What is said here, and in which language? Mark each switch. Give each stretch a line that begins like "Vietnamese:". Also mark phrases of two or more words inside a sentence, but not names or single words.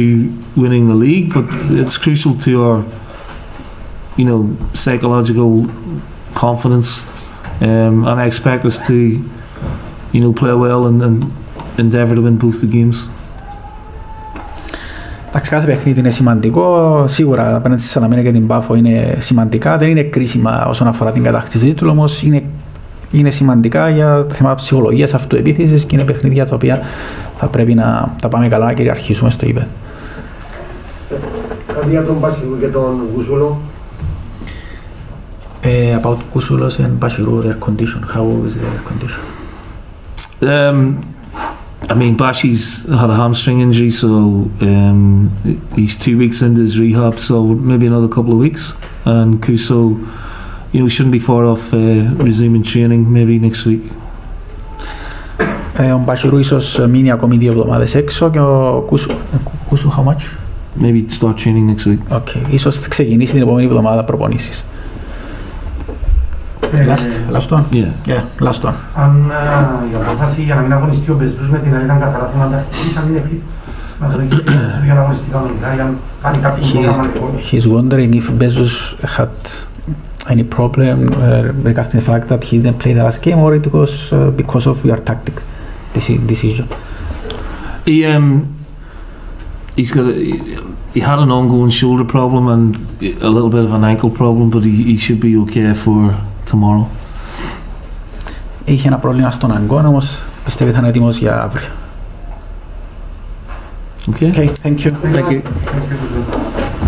English: winning the league, but it's crucial to our psychological confidence, and I expect us to play well and endeavour to win both the games.
Greek: Εντάξει, κάθε παιχνίδι είναι σημαντικό. Σίγουρα απέναντι στη Σαλαμίνα και την Πάφο είναι σημαντικά. Δεν είναι κρίσιμα όσον αφορά την κατάκτηση του τίτλου, όμως είναι σημαντικά για θέματα ψυχολογίας, αυτοεπίθεσης και είναι παιχνίδια τα οποία θα πρέπει να τα πάμε καλά να κυριαρχήσουμε στο ύπεδο. Κάτι για τον Μπασιρού και τον Κουσούλο.
English: About Kusulos and Bashiru, their condition. How is their condition? I mean, Bashi's had a hamstring injury, so he's 2 weeks into his rehab, so maybe another couple of weeks. And Kuso, shouldn't be far off resuming training, maybe next week.
Greek: Ο Μπασιρού ίσως μείνει ακόμη 2 εβδομάδες έξω και ο Κούσου,
English: how much? Maybe start training next week.
Greek: Okay, ίσως ξεκινήσει την επόμενη εβδομάδα προπονήσεις.
English: Last one? Yeah, last one.
Greek: Αν η απόφαση για να μην αγωνιστεί ο Μπεζούς με την άλλη ήταν κατά λάθος, να τα χτυπήσει, αν είναι fit, να το έχει για να αγωνιστεί κανονικά, για να κάνει κάποιο προγραμματικό.
English: He's wondering if Bezos had any problem regarding the fact that he didn't play the last game, or it was because of your tactic decision? He had an ongoing shoulder problem and a little bit of an ankle problem, but he should be okay for tomorrow.
Greek: Είχε ένα πρόβλημα στον αγκώνα, όμως πιστεύει θα είναι έτοιμος για αύριο.
English: Okay. Okay, thank you. Thank you.